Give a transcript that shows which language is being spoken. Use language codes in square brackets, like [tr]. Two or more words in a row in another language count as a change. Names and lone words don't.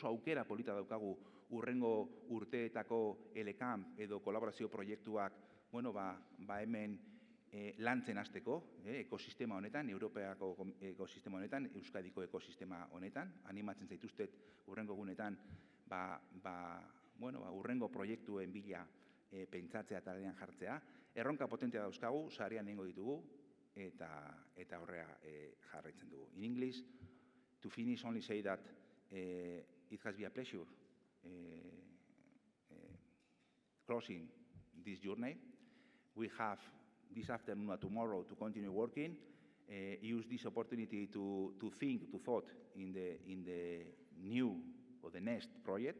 [eu] aukera polita daukagu urrengo urteetako LCAMP edo kolaborazio proiektuak hemen lantzen hasteko, ekosistema honetan, Europeako ekosistema honetan, Euskadiko ekosistema honetan, animatzen zaituztet urrengo egunetan urrengo proiektuen bila pentsatzea eta lanean jartzea. Erronka potentea dauzkagu, sarean egingo ditugu, eta horrea jarraitzen dugu. [en] In English, to finish, only say that it has been a pleasure closing this journey. We have this afternoon and tomorrow to continue working, use this opportunity to think, to thought in the new or the next project.